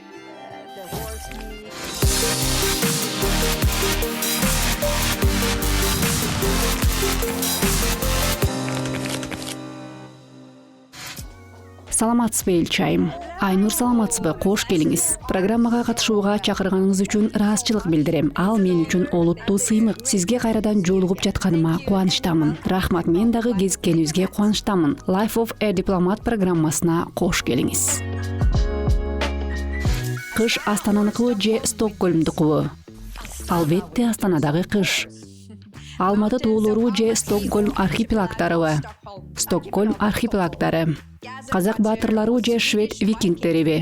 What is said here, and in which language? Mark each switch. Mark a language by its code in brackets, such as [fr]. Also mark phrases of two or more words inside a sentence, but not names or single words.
[ky] Саламатсызбы элчи айым? Айнур, саламатсызбы? Кош келиңиз. Программага катышууга чакырганыңыз үчүн ыраазычылык билдирем. Ал мен үчүн олуттуу сыймык. Сизге кайрадан жолугуп жатканыма кубанычтамын. Рахмат, мен дагы кезиккенибизге кубанычтамын. Life of a Diplomat программасына кош келиңиз. Кыш Астананыкыбы же Стокгольмдукубу? Албетте Астанадагы кыш. Алматы тоолору же Стокгольм архипелагдарыбы? Стокгольм архипелагдары. Казак баатырлары же швед викингтериби?